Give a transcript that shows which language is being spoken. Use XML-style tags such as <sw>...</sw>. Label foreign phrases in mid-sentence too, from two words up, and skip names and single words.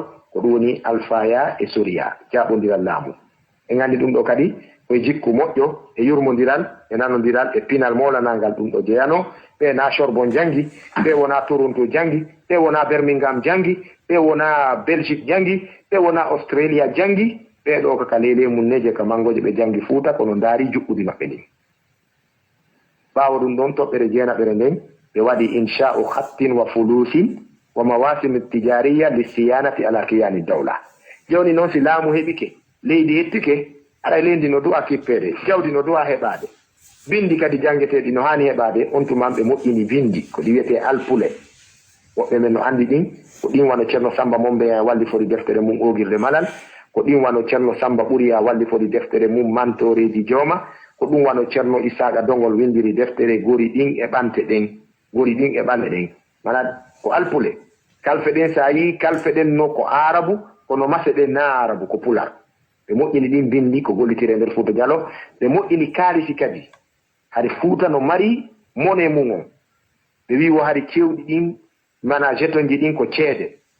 <ff>ko ɗum woni Alfaya e Soria jaɓodiral laamu en anndi ɗum ɗo kadi koye jikku moƴƴo e yurmodiral e nanodiral e pinal molanangal ɗum ɗo jeyano ɓe na Sorbonne jangi ɓe wona Toronto jangi ɓe wona Birmingham jangi ɓe wona Belgique jangi ɓe wona Australia jangi ɓeɗo kaka lele munneje ka mangoje ɓe jangi Fuuta kono ndaari juɓɓudi maɓɓe ndin ɓaawo ɗum ɗon toɓɓere jeenaɓere nden ɓe waɗi</ff> <ar>إنشاء خط وفلوس ومواسم تجارية لصيانة على كيان الدولة</ar> <ff>joni noon si laamu heɓike leydi hettike aɗa leydi no du'a kippede jawdi no du'a heɓade bindi kadi jangeteɗi no hani heɓade on tuman ɓe moƴƴini bindi ko ɗi wiyete alpule woɓɓe men no andi ɗin ko ɗin wano ceerno Samba Mombe walli foti deftere mum ogirde malal ko ɗin wano ceerno Samba Ɓuriya walli foti deftere mum mantoreji jooma ko ɗum wano ceerno Isaqa Dongol windiri deftere gori ɗin e ɓante ɗen gori ɗin e ɓanɗe ɗen mana ko alpule kalfe ɗen sa yi kalfe ɗen no ko arabu kono mase ɗen na arabu ko pular ɓe moƴƴini ɗin bindi ko gollitire nder Fuuta Jallo ɓe moƴƴini kaalisi kadi hari Fuuta no mari mone mum on ɓe wi wo hari cewɗi ɗin mana jetonji ɗin ko ceede</ff>